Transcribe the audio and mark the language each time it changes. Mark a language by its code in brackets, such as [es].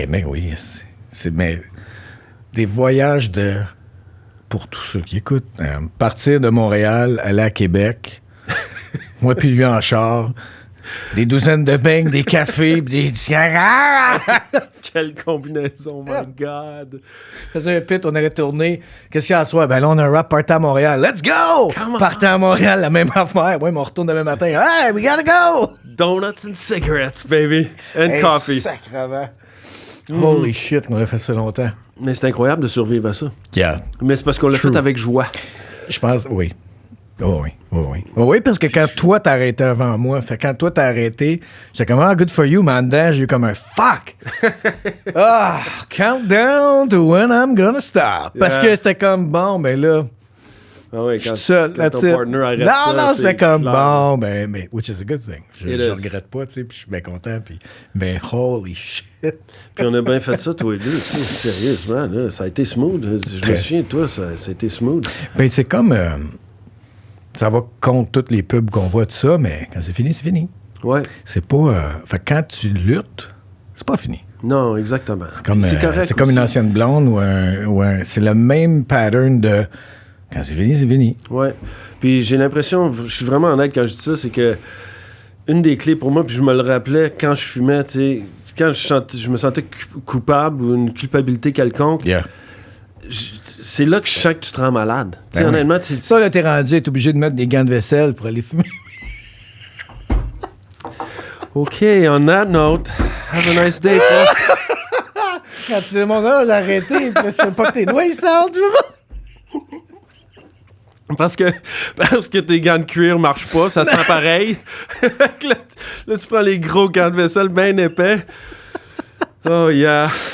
[fr] Hey, mais oui, mais des voyages pour tous ceux qui écoutent, partir de Montréal, aller à Québec, moi puis lui en char, des douzaines de beignes, des cafés, des cigares. Quelle combinaison, [en] my God! [fr] Faisait un pit, on allait tourner. Qu'est-ce qu'il y a à soir? Ben là, on a un rap party à Montréal. [en] Let's go! [fr] Party à Montréal, la même affaire. Ouais, mais on retourne demain matin. [en] Hey, we gotta go! Donuts and cigarettes, baby. And coffee. [fr] Sacrement. [en] Holy shit, [fr] on a fait ça longtemps. Mais c'est incroyable de survivre à ça. [en] Yeah. [fr] Mais c'est parce qu'on l'a fait avec joie. Je pense, oui. Oh oui, oh oui. Oh oui, parce que quand toi t'as arrêté avant moi, quand toi t'as arrêté, j'étais comme, [en] good for you, [fr] mais en dedans, j'ai eu comme un fuck! [en] Countdown to when I'm gonna stop. Yeah. [fr] Parce que c'était comme, bon, ben là, ah oui, quand seul, ton partner arrête ça. Non, c'était comme, bon, ben, mais, [en] which is a good thing. [fr] Je regrette pas, tu sais, puis je suis bien content, puis, mais [en] holy shit! [fr] Puis on a bien fait ça, toi et deux, tu sais, sérieusement, là, ça a été smooth. Je me souviens, toi, ça a été smooth. Ben, c'est comme... ça va contre toutes les pubs qu'on voit de ça, mais quand c'est fini, c'est fini. Ouais. C'est pas... fait quand tu luttes, c'est pas fini. Non, exactement. C'est correct. C'est comme une ancienne blonde ou un... C'est le même pattern de... Quand c'est fini, c'est fini. Ouais. Puis j'ai l'impression, je suis vraiment honnête quand je dis ça, c'est que une des clés pour moi, puis je me le rappelais quand je fumais, tu sais, quand je me sentais coupable ou une culpabilité quelconque... Yeah. C'est là que je sens que tu te rends malade. Ben honnêtement, oui. Ça, là, t'es rendu, t'es obligé de mettre des gants de vaisselle pour aller fumer. [en] OK, on that note, have a nice day, folks. [fr] Quand tu dis, mon gars, j'ai arrêté, puis tu veux pas que tes doigts ils sortent, tu vois? Parce que tes gants de cuir marchent pas, ça sent pareil. là, tu prends les gros gants de vaisselle bien épais. [en] Oh, yeah.